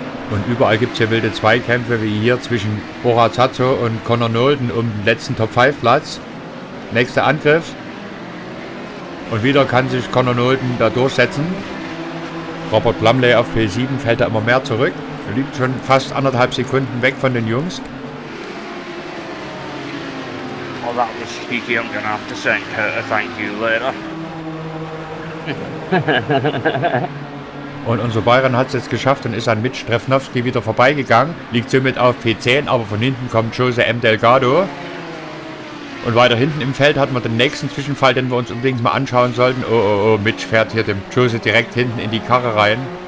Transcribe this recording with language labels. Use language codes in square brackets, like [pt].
[de] Und überall gibt es hier wilde Zweikämpfe, wie hier zwischen Bora Zazzo und Connor Nolden um den letzten Top-5-Platz. Nächster Angriff. Und wieder kann sich Connor Nolden da durchsetzen. Robert Plumley auf P7 fällt da immer mehr zurück. Er liegt schon fast 1,5 Sekunden weg von den Jungs. [en] Oh, that was cheeky. I'm gonna have to send Kurt a thank you later. [de] Und unser Bayern hat es jetzt geschafft und ist an Mitch Stresnowski wieder vorbeigegangen. Liegt somit auf P10, aber von hinten kommt Jose M. Delgado. Und weiter hinten im Feld hatten wir den nächsten Zwischenfall, den wir uns unbedingt mal anschauen sollten. Oh, Mitch fährt hier dem Jose direkt hinten in die Karre rein.